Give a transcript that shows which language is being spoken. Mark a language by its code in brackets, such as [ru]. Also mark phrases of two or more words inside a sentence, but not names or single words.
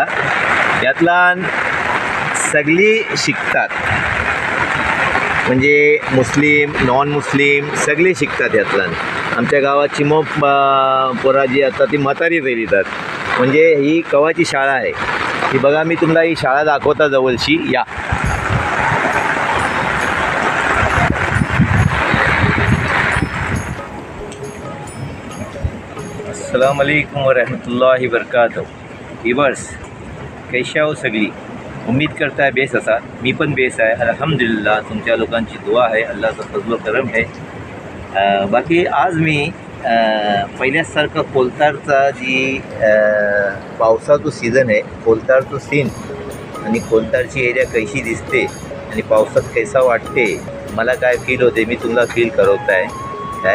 [mr] यातला सगळी शिकतात म्हणजे मुस्लिम नॉन मुस्लिम सगळे शिकतात यातला. आमच्या गावाची मग पोरा जी आता ती म्हातारी येतात. म्हणजे ही कवाची शाळा आहे. ही बघा मी तुम्हाला ही शाळा दाखवता जवळची. [ar] या السلام عليكم ورحمة الله وبركاته. [mr] व्यूअर्स [hi] कैशा हो [mr] सगळी. [hi] उम्मीद करता है [mr] बेस असा. मी पण बेस आहे अल्हम्दुलिल्लाह. तुमच्या लोकांची दुआ आहे. अल्लाहचा फजल करम आहे. बाकी आज मी पहिल्यासारखं कोलतारचा जी पावसाचं सीझन आहे कोलतारचं सीन आणि कोलतारची एरिया कशी दिसते आणि पावसात कैसा वाटते मला काय फील होते मी तुम्हाला फील करवत आहे काय.